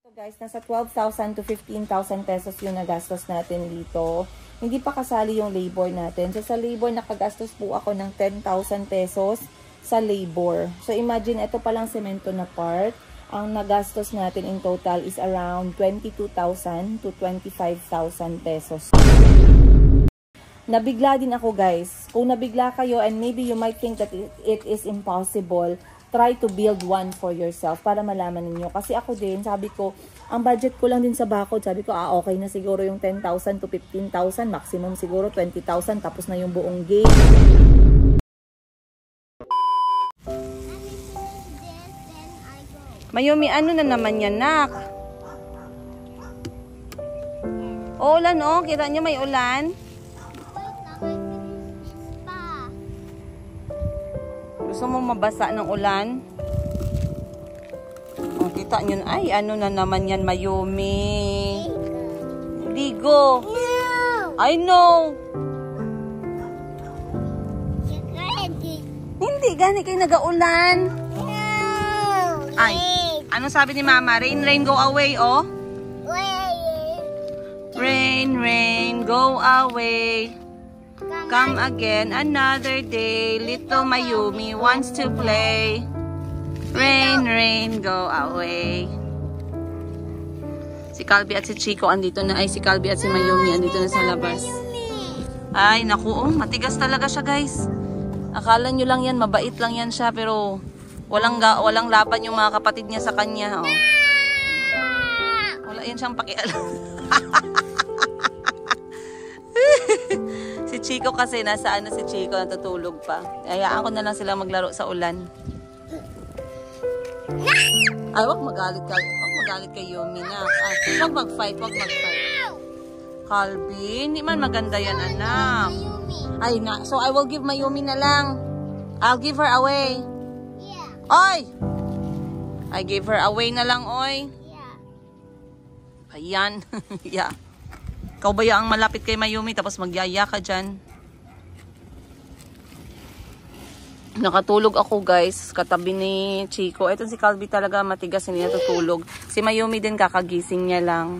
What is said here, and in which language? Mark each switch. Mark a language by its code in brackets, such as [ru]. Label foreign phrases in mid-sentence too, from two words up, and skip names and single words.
[tl] Guys, nasa 12,000 to 15,000 pesos yung nagastos natin dito. Hindi pa kasali yung labor natin. So, sa labor, nakagastos po ako ng 10,000 pesos sa labor. So, imagine, ito palang semento na part. Ang nagastos natin [en] in total [tl] is around 22,000 to 25,000 pesos. Nabigla din ako, guys. Kung nabigla kayo [en] and maybe you might think that it is impossible, try to build one for yourself [tl] para malaman ninyo. Kasi ako din, sabi ko, ang budget ko lang din sa bakod. Sabi ko, okay na siguro yung 10,000 to 15,000. Maximum siguro 20,000. Tapos na yung buong game. Mayumi, ano na naman yan, nak? Ulan, oh. Kita nyo may ulan? Gusto mo mabasa ng ulan? Oh, kita nyo. Ay, ano na naman yan, Mayumi? Ligo. [en] No. I know. [tl] Hindi, gani kayo nag-aulan. No. Ay, ano sabi ni Mama? [en] Rain, rain, go away, oh. Rain, rain, go away. Come again another day. Little Mayumi wants to play. Rain, rain, go away. [tl] Si Calby at si Chico andito na. Ay, si Calby at si Mayumi andito na sa labas. Ay, naku, oh, matigas talaga siya, guys. Akala nyo lang yan, mabait lang yan siya, pero walang laban yung mga kapatid niya sa kanya. Oh. Wala yan siyang pakialam. Si Chico kasi, nasa ano si Chico, natutulog pa. Hayaan ko na lang sila maglaro sa ulan. Ay, wag magalit ka. Wag magalit kay Yumi na. Wag mag-fight, wag mag-fight. Calby, hindi man maganda yan, anak. Ay, na. [en] So, I will give Mayumi [tl] na lang. [en] I'll give her away. Yeah. Oy! I gave her away [tl] na lang, [en] oy. Yeah. Ayan. Yeah. [tl] Ikaw ba ang malapit kay Mayumi tapos magyaya ka dyan? Nakatulog ako, guys, katabi ni Chico. Ito si Calby talaga matigas, hindi natutulog. Si Mayumi din kakagising niya lang.